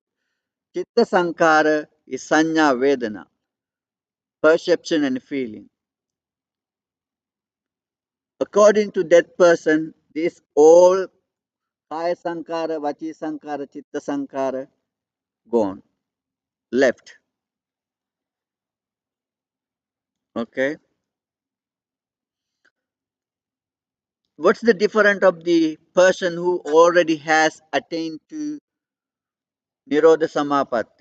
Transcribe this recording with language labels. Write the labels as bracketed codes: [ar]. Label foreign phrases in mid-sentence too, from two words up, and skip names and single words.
[pi] Chitta sankara is sanya vedana, [en] perception and feeling. According to that person, this all [pi] kaya sankara, vachi sankara, chitta sankara [en] gone, left. Okay. What's the difference of the person who already has attained to [pi] Nirodha Samapatti?